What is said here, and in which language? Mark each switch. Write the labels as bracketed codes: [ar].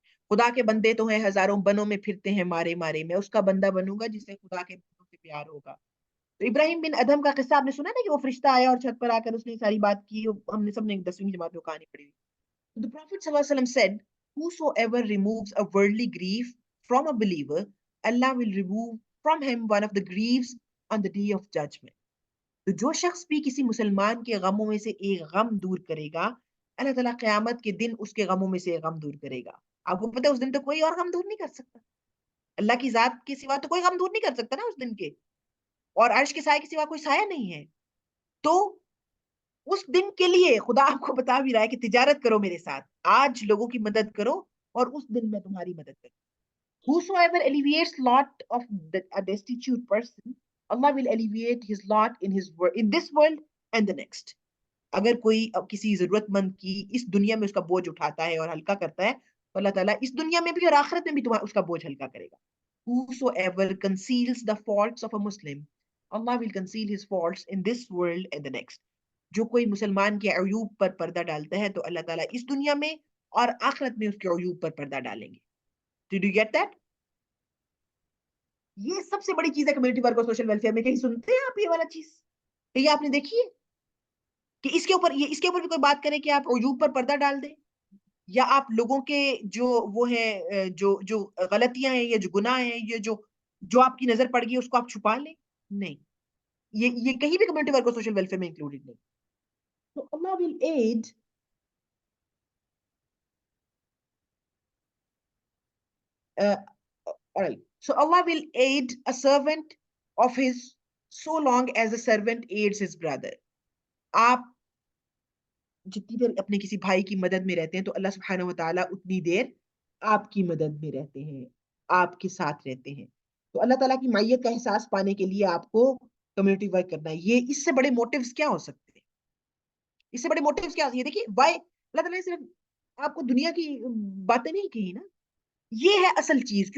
[ur] خدا کے بندے تو ہیں ہزاروں, بنوں میں پھرتے ہیں مارے مارے, میں اس کا بندہ بنوں گا جس سے خدا کے بندوں سے پیار ہوگا. تو ابراہیم بن ادھم کا قصہ آپ نے سنا نا کہ وہ فرشتہ آیا اور چھت پر آ کر اس نے ساری بات کی. ہم نے سب نے 10ویں جماعت میں کہانی پڑھی. [en] The Prophet صلی اللہ علیہ وسلم said, whosoever removes a worldly grief from a believer, Allah will remove from him one of the griefs on the day of judgment. [ur] تو جو شخص بھی کسی مسلمان کے غموں میں سے ایک غم دور کرے گا, اللہ تعالیٰ قیامت کے دن اس کے غموں میں سے ایک غم دور کرے گا. آپ کو پتہ ہے اس دن تو کوئی اور غم دور نہیں کر سکتا. اللہ کی ذات کے سوا تو کوئی غم دور نہیں کر سکتا نا اس دن کے, اور عرش کے سائے کے سوا کوئی سایہ نہیں ہے. تو اس دن کے لیے خدا آپ کو بتا بھی رہا ہے کہ تجارت کرو میرے ساتھ, آج لوگوں کی مدد کرو اور اس دن میں تمہاری مدد کروں. [en] Whosoever alleviates lot of a destitute person, Allah will alleviate his lot in this world and the next. [ur] اگر کوئی کسی ضرورت مند کی اس دنیا میں اس کا بوجھ اٹھاتا ہے اور ہلکا کرتا ہے تو اللہ تعالیٰ اس دنیا میں بھی اور آخرت میں بھی اس کا بوجھ ہلکا کرے گا. [en] Whosoever conceals the faults of a Muslim, Allah will conceal his faults in this world and the next. [ur] جو کوئی مسلمان کے عیوب پر پردہ ڈالتا ہے تو اللہ تعالیٰ اس دنیا میں اور آخرت میں اس کے عیوب پر پردہ ڈالیں گے. [en] Did you get that? [ur] یہ سب سے بڑی چیز ہے کمیونٹی ورک اور سوشل ویلفیئر میں. کہیں سنتے ہیں آپ یہ والا چیز؟ یہ آپ نے دیکھی ہے کہ اس کے اوپر بھی کوئی بات کرے کہ آپ عیوب پر پردہ ڈال دیں, یا آپ لوگوں کے جو وہ ہے جو غلطیاں ہیں یا جو گناہ ہیں, یہ جو آپ کی نظر پڑ گئی اس کو آپ چھپا لیں؟ نہیں, یہ کہیں بھی کمیونٹی ورک اور سوشل ویلفیئر میں انکلوڈیڈ نہیں. [en] تو اللہ will aid all right. So Allah will aid a servant of his so long as the servant aids his brother. [ur] آپ جتنی دیر اپنے کسی بھائی کی مدد میں رہتے ہیں تو اللہ سبحانہ و تعالیٰ اتنی دیر آپ کی مدد میں رہتے ہیں، آپ کے ساتھ رہتے ہیں. تو اللہ تعالیٰ کی معیت کا احساس پانے کے لیے آپ کو کمیونٹی ورک کرنا ہے. یہ اس سے بڑے موٹیوز کیا ہو سکتے ہیں؟ اس سے بڑے موٹیوز کیا؟ یہ دیکھیے وائی اللہ تعالیٰ نے صرف آپ کو دنیا کی باتیں نہیں کہی نا، یہ ہے اصل چیز.